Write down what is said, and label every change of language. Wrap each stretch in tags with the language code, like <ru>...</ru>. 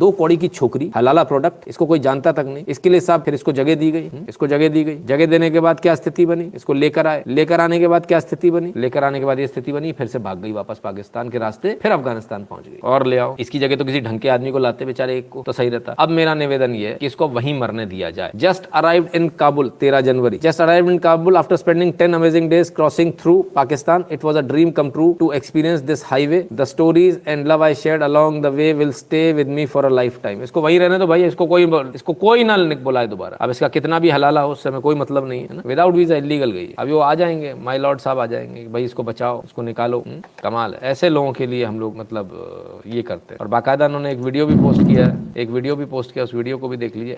<hi>2 कौड़ी की छोकरी, हलाला प्रोडक्ट, इसको कोई जानता तक नहीं। इसके लिए साहब फिर इसको जगह दी गई, जगह देने के बाद क्या स्थिति बनी? इसको लेकर आने के बाद क्या स्थिति बनी? लेकर आने के बाद ये स्थिति बनी, फिर से भाग गई वापस पाकिस्तान के रास्ते, फिर अफगानिस्तान पहुंच गई। और ले आओ, इसकी जगह तो किसी ढंग के आदमी को लाते बेचारे एक को, तो सही रहता। अब मेरा निवेदन ये है कि इसको वहीं मरने दिया जाए।</hi> <en>Just arrived in Kabul 13 January, just arrived in Kabul after spending 10 amazing days crossing through Pakistan. It was a dream come true to experience this highway. The stories and love I shared along the way will stay with me for a lifetime.</en> <hi>इसको वहीं रहने दो भाई, इसको कोई ना बुलाए दोबारा। अब इसका कितना भी हलाला हो उससे हमें कोई मतलब नहीं है ना। विदाउट वीजा इलीगल गई, अभी वो आ जाएंगे, माय लॉर्ड साहब आ जाएंगे, भाई इसको बचाओ, इसको निकालो। कमाल है, ऐसे लोगों के लिए हम लोग मतलब ये करते हैं। और बाकायदा उन्होंने एक वीडियो भी पोस्ट किया, उस वीडियो को भी देख लीजिए।</hi>